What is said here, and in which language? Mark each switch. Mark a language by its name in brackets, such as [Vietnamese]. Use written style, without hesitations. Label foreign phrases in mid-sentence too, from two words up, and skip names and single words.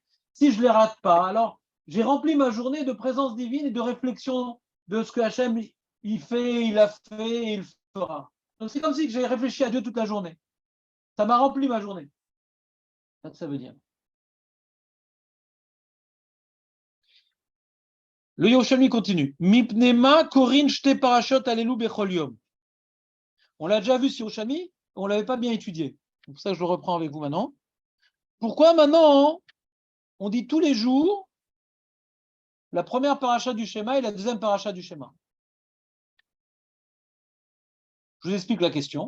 [French] Si je ne les rate pas, alors j'ai rempli ma journée de présence divine et de réflexion de ce que Hachem il fait, il a fait et il fera. Donc c'est comme si j'ai réfléchi à Dieu toute la journée. Ça m'a rempli ma journée. C'est ça que ça veut dire. Le Yerushalmi continue. [Hebrew] מפני מה קורין שתי פרשיות אלו בכל יום. [French] On l'a déjà vu sur Yerushalmi, on ne l'avait pas bien étudié. C'est pour ça que je le reprends avec vous maintenant. Pourquoi maintenant on dit tous les jours la première paracha du schéma et la deuxième paracha du schéma? Je vous explique la question.